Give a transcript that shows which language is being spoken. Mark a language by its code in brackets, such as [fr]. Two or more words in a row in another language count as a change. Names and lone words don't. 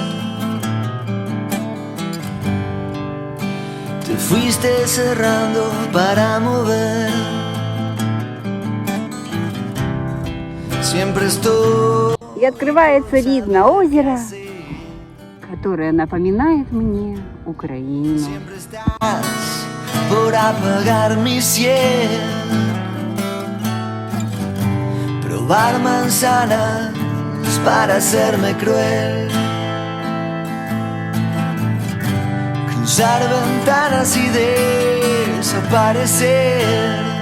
[es] Te fuiste cerrando para mover. Siempre estoy. [ru] И открывается вид на озеро, которое напоминает мне Украину. [es] Siempre estás por apagar mi cielo. Probar manzanas para hacerme cruel. Cruzar ventanas y desaparecer.